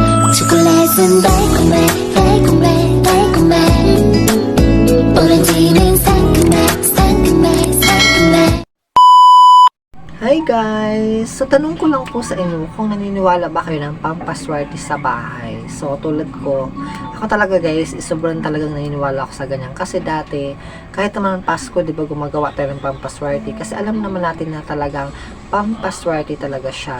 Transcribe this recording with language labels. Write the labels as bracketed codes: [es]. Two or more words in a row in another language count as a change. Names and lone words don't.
[ko] 초콜릿은 달콤해 달콤해 달콤해 오렌지는 상큼해 상큼해 상큼해. [en] Hi guys! [tl] So tanong ko lang po sa inyo kung naniniwala ba kayo ng pampaswerte sa bahay. So tulad ko, ako talaga guys, sobrang talagang naniniwala ako sa ganyan. Kasi dati, kahit naman Pasko, di ba gumagawa tayo ng pampaswerte. Kasi alam naman natin na talagang pampaswerte talaga siya.